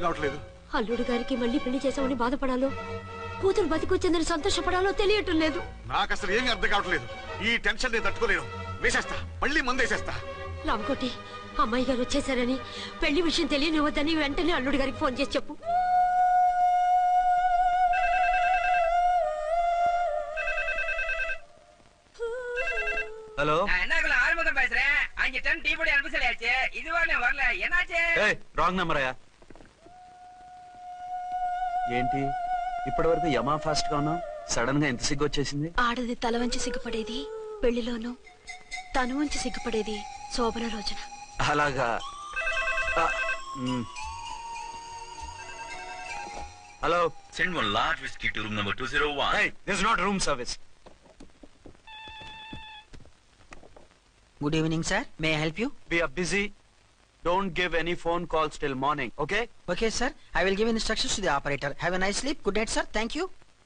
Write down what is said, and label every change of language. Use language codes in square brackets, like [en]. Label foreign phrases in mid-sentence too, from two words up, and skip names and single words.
[te] అల్లుడు గారికి మళ్ళీ పెళ్లి చేసామని బాధపడాలో, కూతురు బతికొచ్చిందని సంతోషపడాలో తెలియటం లేదు. నాకు అసలు ఏమీ అర్థం కావట్లేదు. ఈ టెన్షన్ నేను తట్టుకోలేను. వేసేస్తా, మళ్ళీ మందేసేస్తా. రామకోటి, అమ్మాయి గారు వచ్చేసారని, పెళ్లి విషయం తెలియనివ్వద్దని వెంటనే అల్లుడి గారికి ఫోన్ చేసి చెప్పు. [ta] ஹலோ என்ன ஆறுமுகம் பேசுறேன். அங்க டன் டீ போடி அனுப்ப சொல்லியாச்சு. இதுவரை வரல. என்னாச்சு? [te] ఏయ్ రాంగ్ నెంబర్ అయ్యా. ఏంటి ఇప్పటి వరకు యమా ఫాస్ట్ గా ఉన్నావు, సడన్ గా ఎంత సిగ్గు వచ్చేసింది? ఆడది తల వంచి సిగ్గుపడేది పెళ్లిలోనూ, తను వంచి సిగ్గుపడేది శోభన రోజున. అలాగా. హలో, [en] Send one large whiskey to room number 201. hey, this is not room service. Good evening sir. May I help you? We are busy. Don't give any phone calls till morning, okay? Okay sir. I will give instructions to the operator. Have a nice sleep. Good night sir. Thank you.